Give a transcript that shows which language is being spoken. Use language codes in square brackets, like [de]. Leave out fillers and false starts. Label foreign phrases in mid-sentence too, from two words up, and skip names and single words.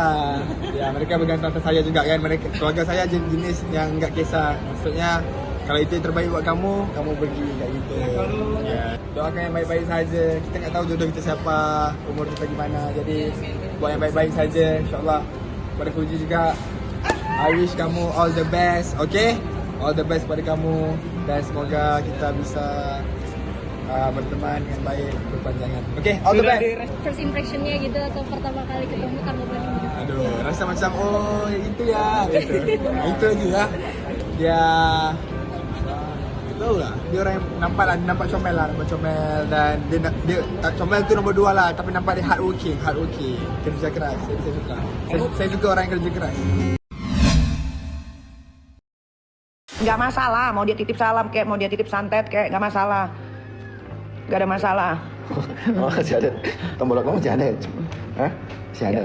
[ms] Ya, mereka bergantung atas saya juga kan. Keluarga saya jenis yang enggak kisah. Maksudnya kalau itu yang terbaik buat kamu, kamu pergi kat kita. Ya. [id] Doakan yang baik-baik saja. Kita enggak tahu jodoh kita siapa, umur kita gimana. Jadi buat yang baik-baik saja, insya-Allah. [ms] Pada Fuji juga, [en] I wish kamu all the best, okay? All the best [ms] pada kamu dan semoga kita bisa berteman dengan baik berpanjangan. [en] Okay, all the best. First impressionnya [id] gitu atau pertama kali ketemu kamu Bandung? [ms] Aduh, rasa macam itu ya, gitu. Itu aja lah. Dia tahu lah. Dia orang yang nampak comel dan dia comel tu nombor 2 lah, tapi nampak dia hardworking, kerja keras. Saya suka. Saya suka orang yang kerja keras. [id] Nggak masalah, mau dia titip salam kayak mau dia titip santet kayak nggak masalah, nggak ada masalah. Oh, masih ada tombol kamu masih ada? Hah? Masih ada?